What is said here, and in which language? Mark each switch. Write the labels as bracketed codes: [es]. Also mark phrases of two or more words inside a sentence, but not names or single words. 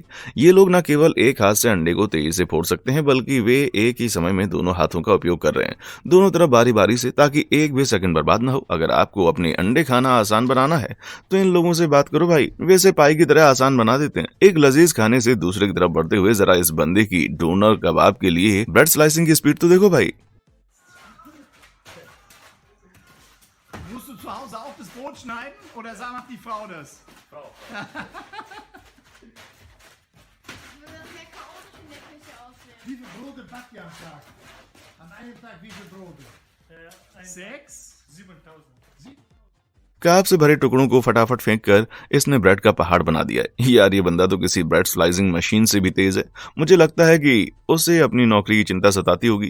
[hi] ये लोग न केवल एक हाथ से अंडे को तेजी से फोड़ सकते हैं, बल्कि वे एक ही समय में दोनों हाथों का उपयोग कर रहे हैं, दोनों तरफ बारी बारी से, ताकि एक भी सेकंड बर्बाद न हो। अगर आपको अपने अंडे खाना आसान बनाना है तो इन लोगों से बात करो भाई, वैसे पाई की तरह आसान बना देते हैं। एक लजीज खाने से दूसरे की तरफ बढ़ते हुए जरा इस बंदे की डोनर कबाब के लिए ब्रेड स्लाइसिंग की स्पीड तो देखो भाई। [de] Musst du zu Hause auch das Brot schneiden oder macht die Frau das? Frau. Würde das sehr chaotisch in der Küche aussehen. Wie viele Brote backt ihr am Tag? An einem Tag wie viele Brote? 6? 7000. [hi] काब से भरे टुकड़ों को फटाफट फेंक कर इसने ब्रेड का पहाड़ बना दिया है। यार ये बंदा तो किसी ब्रेड स्लाइसिंग मशीन से भी तेज है। मुझे लगता है कि उसे अपनी नौकरी की चिंता सताती होगी।